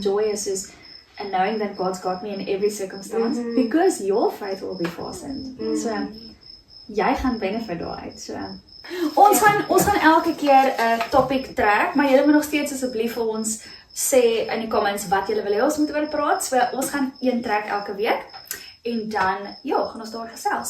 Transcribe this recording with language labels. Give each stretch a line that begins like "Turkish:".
English: Joy is and knowing that God's got me in every circumstance, because your faith will be fastened.
Afrikaans: So jy gaan benefit daaruit. So ons gaan elke keer 'n topic trek, maar julle moet nog steeds asseblief vir ons sê in die comments wat julle wil hê ons moet oor praat. So ons gaan een trek elke week en dan gaan ons daar gesels.